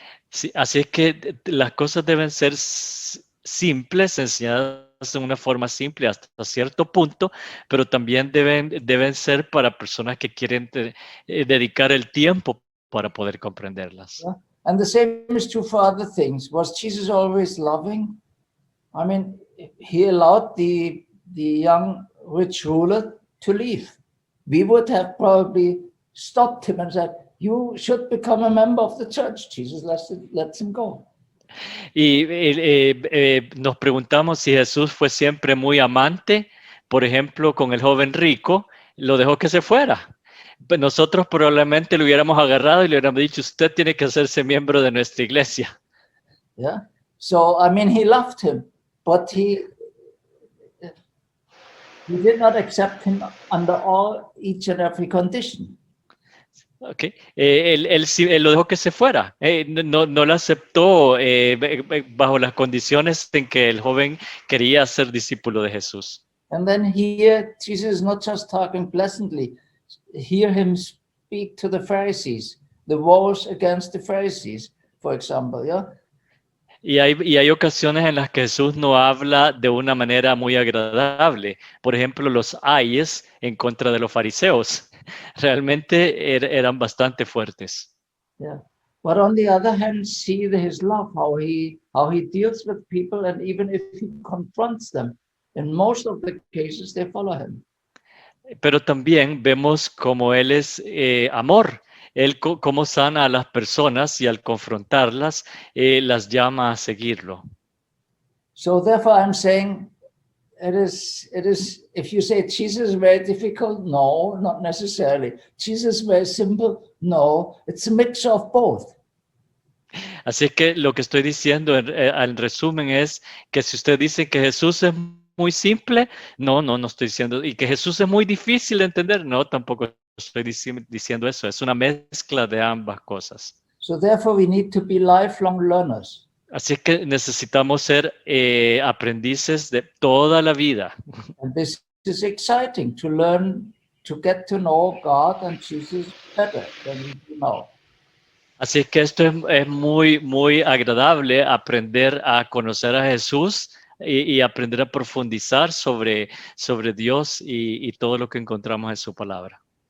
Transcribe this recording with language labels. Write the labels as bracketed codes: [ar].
[es] Sí, así es que las cosas deben ser simples, enseñadas de una forma simple hasta cierto punto, pero también deben ser para personas que quieren dedicar el tiempo para poder comprenderlas. [en] Yeah? And the same is true for other things. Was Jesus always loving? I mean, he allowed the young rich ruler to leave. We would have probably stopped him and said, you should become a member of the church. Jesus lets him go. [es] Y nos preguntamos si Jesús fue siempre muy amante, por ejemplo, con el joven rico, lo dejó que se fuera. Pues nosotros probablemente lo hubiéramos agarrado y le hubiéramos dicho, usted tiene que hacerse miembro de nuestra iglesia. [en] Yeah. So, I mean, he loved him, but he did not accept him under each and every condition. [es] Okay. Él lo dejó que se fuera. No lo aceptó bajo las condiciones en que el joven quería ser discípulo de Jesús. [en] And then here, Jesus is not just talking pleasantly. Hear him speak to the Pharisees, the wars against the Pharisees, for example. Yeah. [es] Y hay ocasiones en las que Jesús no habla de una manera muy agradable. Por ejemplo, los ayes en contra de los fariseos. Realmente eran bastante fuertes. [en] Yeah. But on the other hand, see his love, how he deals with people, and even if he confronts them, in most of the cases they follow him. [es] Pero también vemos cómo él es amor. Él cómo sana a las personas y al confrontarlas, las llama a seguirlo. [en] So therefore I'm saying if you say Jesus is very difficult, no, not necessarily. Jesus is very simple, no, it's a mix of both. [es] Así es que lo que estoy diciendo en resumen es que si usted dice que Jesús es muy simple, no estoy diciendo, y que Jesús es muy difícil de entender, no, tampoco estoy diciendo eso, es una mezcla de ambas cosas. [en] So therefore we need to be lifelong learners. [es] Así es que necesitamos ser aprendices de toda la vida. [en] And this is exciting to learn, to get to know God and Jesus better than we do now. [es] Así es que esto es muy, muy agradable aprender a conocer a Jesús y aprender a profundizar sobre Dios y todo lo que encontramos en su palabra.